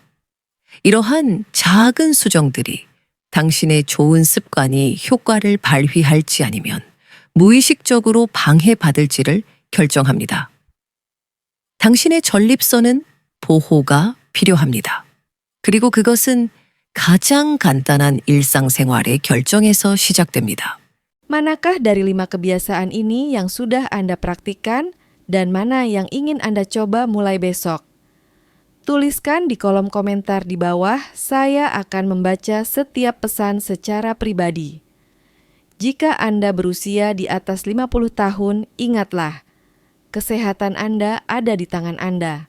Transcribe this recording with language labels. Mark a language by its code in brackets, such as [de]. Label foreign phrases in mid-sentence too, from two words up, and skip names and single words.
[ko] 이러한 작은 수정들이 당신의 좋은 습관이 효과를 발휘할지 아니면 무의식적으로 방해받을지를 결정합니다. 당신의 전립선은 보호가 필요합니다. 그리고 그것은 가장 간단한 일상생활의 결정에서 시작됩니다. [id] Manakah dari 5 kebiasaan ini yang sudah Anda praktikkan dan mana yang ingin Anda coba mulai besok? Tuliskan di kolom komentar di bawah, saya akan membaca setiap pesan secara pribadi. Jika Anda berusia di atas 50 tahun, ingatlah, kesehatan Anda ada di tangan Anda.